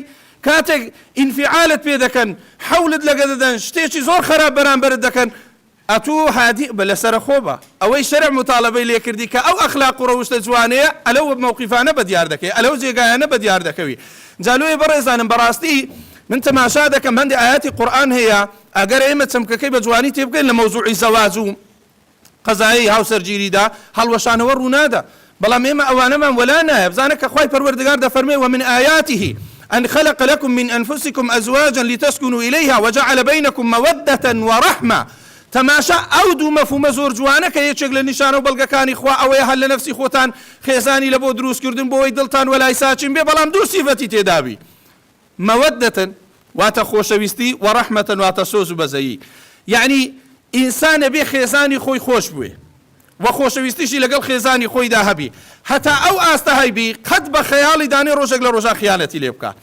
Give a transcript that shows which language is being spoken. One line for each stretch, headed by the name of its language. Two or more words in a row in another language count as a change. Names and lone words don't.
Central Kurdish: کاتێک ئینفعالت پێ دەکەن حەولت لەگە دەدەن شتێکی زۆر خراپ بەرامبەرت دەکەن ئەتوو هادی بە لەسەرە خۆبە ئەوەی شەرع مطالبەی لێ کردی کە ئەو ئەخلاق و ڕەوشتە جوانەیە ئەلەو موقیفانە بەدیار دەکەی ئەلەو جێگایانە بەدیار دەکەوی جالوێ بەڕێزانم بەڕاستی من تەماشا دەکەم هەندی ئاياتی قورئان هەیە ئەگەر ئێمە چەمکەکەی بە جوانی تێبگەین لە مەوزوعی زەواج و قەزایی هاوسەرگیریدا هەڵوەشانەوە ڕوونادە بەڵام ئێمە ئەوانەمان وەلا نایە بزانە کە خوای پەروەردگار دەفەرمێ
Arabic: ومن آياته أن خلق لكم من أنفسكم أزواجا لتسكنوا إليها وجعل بينكم مودة ورحمة
Central Kurdish: تەماشا ئەو دوو مەفهومە زۆر جوانە کە یەکێک لە نیشانە و بەڵگەکانی خوا ئەوەیە هەر لە نەفسی خۆتان خێزانی لە بۆ دروستکردن بۆەوەی دڵتان وەلای ساچین بێ بەڵام دوو سیفەتی تێدابی مەودەتەن واتە خۆشەویستی و ڕەحمەتەن واتە سۆز و بەزەیی یعنی ئینسانە بێ خێزانی خۆی خۆش بوێ و خۆشەویستیشی لەگەڵ خێزانی خۆیدا هەبی هەتا ئەو ئاستە هەیبی قەت بە خەیاڵی دانێ ڕۆژێک لە ڕۆژان خیانەتی لێ بکە